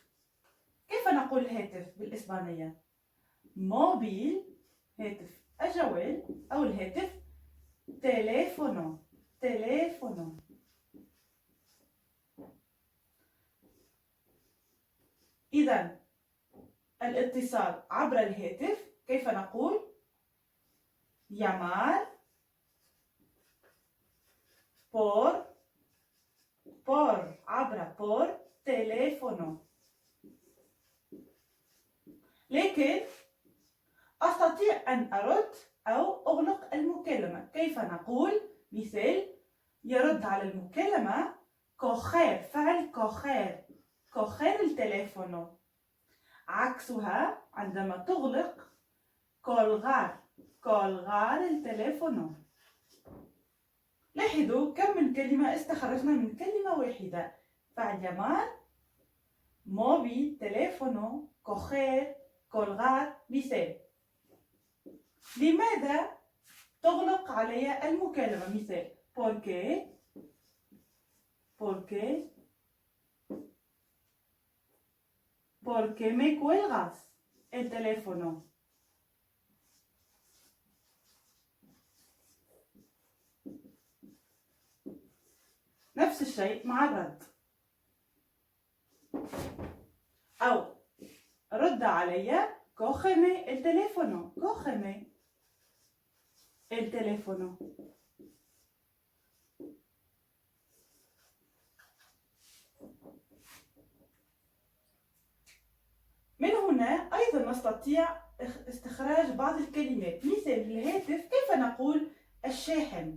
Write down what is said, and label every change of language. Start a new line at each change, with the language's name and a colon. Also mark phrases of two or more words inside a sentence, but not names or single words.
Arabic: كيف نقول الهاتف بالإسبانية؟ موبيل، هاتف الجوال أو الهاتف تليفونو. تليفونو. إذا الاتصال عبر الهاتف كيف نقول؟
Spanish: llamar por عبر por teléfono.
Arabic: لكن أستطيع أن أرد أو أغلق المكالمة. كيف نقول؟ مثال: يرد على المكالمة coger. فعل
Spanish: coger. coger
Arabic: التليفون. عكسها عندما تغلق colgar. colgar التليفون. لاحظوا كم من كلمة استخرجنا من كلمة واحدة. فعل llamar، موبيل، تليفونو،
Spanish: coger، colgar.
Arabic: مثال: لماذا تغلق علي المكالمة؟ مثال:
Spanish: porque. porque. porque me cuelgas el teléfono.
Arabic: نفس الشيء مع الرد. أو رد علي
Spanish: cógeme el teléfono. cógeme el teléfono.
Arabic: من هنا أيضا نستطيع استخراج بعض الكلمات. مثال الهاتف كيف نقول الشاحن؟